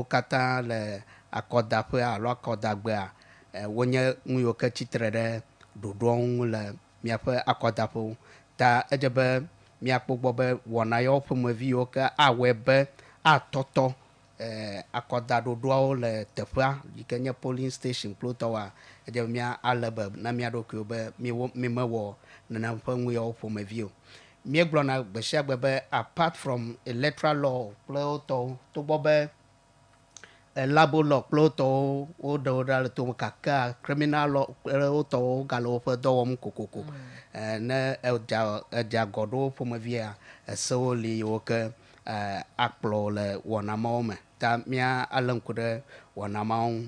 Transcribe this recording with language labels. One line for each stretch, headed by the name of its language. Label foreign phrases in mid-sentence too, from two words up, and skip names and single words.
Ewe: katã le akɔdaƒe alo akɔdagbea wonye ŋu yiwo ke tsitre ɖe ɖoɖoa ŋu le míaƒe akɔdaƒewo ta edze be míakpɔ gbɔ be wɔna yawo ƒomevi yiwo ke awɔe be atɔtɔ akɔda ɖoɖoawo le teƒea yi ke nye
English: polling station
Ewe: kple tɔwoa edze be mía ale be na mía ɖokuiwo be mi mewɔ nenema ƒe ŋu yawo ƒomevi o. Míegblɔna gbe sia gbe be
English: apart from electoral law
Ewe: kple wotɔwo togbɔ be
English: labo law
Ewe: kple wotɔwo woɖewo ɖa le tome kakea
English: criminal law
Ewe: kple wotɔwo gale woƒe dɔ wɔm kokoko. Ne edze agɔ ɖo ƒomevia esewo li yiwo ke akplɔ le wɔna mawo me ta mía alé ŋku ɖe wɔna mawo ŋu.